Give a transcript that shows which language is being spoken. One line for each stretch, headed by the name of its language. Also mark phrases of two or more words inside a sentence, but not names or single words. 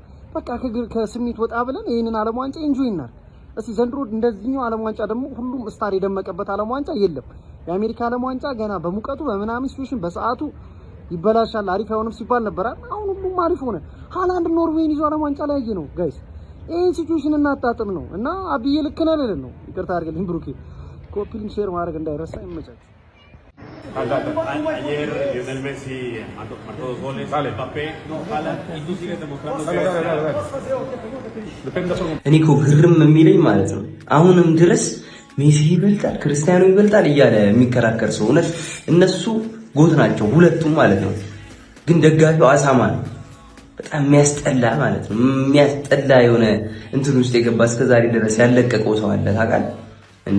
Amharic: በቃ ከስሜት ወጣ ብለን ይሄንን ዓለም ዋንጫ ኢንጆይ እናድርግ እስቲ። ዘንድሮ እንደዚህኛው ዓለም ዋንጫ ደግሞ ሁሉም ስታር የደመቀበት ዓለም ዋንጫ የለም። የአሜሪካ ዓለም ዋንጫ ገና በሙቀቱ በምናምን ሲቹዌሽን በሰዓቱ ይበላሻል አሪፍ አይሆንም ሲባል ነበር። አሁን ሁሉም አሪፍ ሆነ። ሃላንድ ኖርዌይን ይዞ ዓለም ዋንጫ ላይ ነው ጋይስ። ይሄን ሲቹዌሽን እናጣጥም ነው እና አብዬ ልክ ነህ ልል ነው። ይቅርታ አድርግልኝ ብሩኬ።
English: copy link share
Amharic: ማድረግ እንዳይረሳ። ይመቻችሁ።
Spanish: Ayer Lionel Messi marcó 2 goles, Mbappé, Haaland, y tú sigues demostrando que...
Amharic: እኔ እኮ ግርም የሚለኝ ማለት ነው አሁንም ድረስ ሜሲ ይበልጣል ክርስቲያኖ ይበልጣል እያለ የሚከራከር ሰው እውነት እነሱ ጎት ናቸው ሁለቱም ማለት ነው። ግን ደጋፊው አሳማ ነው። በጣም የሚያስጠላ ማለት ነው። የሚያስጠላ የሆነ እንትን ውስጥ የገባ እስከዛሬ ድረስ ያለቀቀው ሰው አለ ታውቃለህ እንዴ?